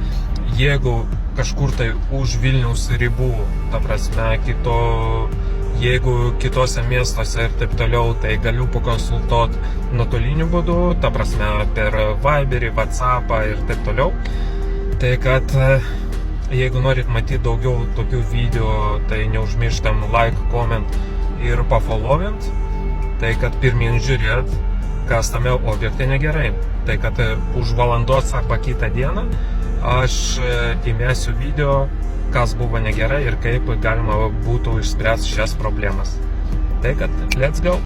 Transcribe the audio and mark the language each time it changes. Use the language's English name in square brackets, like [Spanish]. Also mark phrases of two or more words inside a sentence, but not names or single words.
[Lithuanian] Jeigu kažkur tai už Vilniaus ribų, ta prasme, jeigu kitose miestuose ir taip toliau, tai galiu pakonsultuoti nuotoliniu būdu, ta prasme, per Viberį, WhatsAppą ir taip toliau. Tai kad jeigu norit matyti daugiau tokių video, tai neužmirštam [English] like, comment [Lithuanian] ir pafollowint. Tai kad pirmin žiūrėt, kas tame objekte negerai. Tai kad už valandos arba kitą dieną aš įmesiu video, kas buvo negerai ir kaip galima būtų išspręsti šias problemas. Tai kad [English] let's go!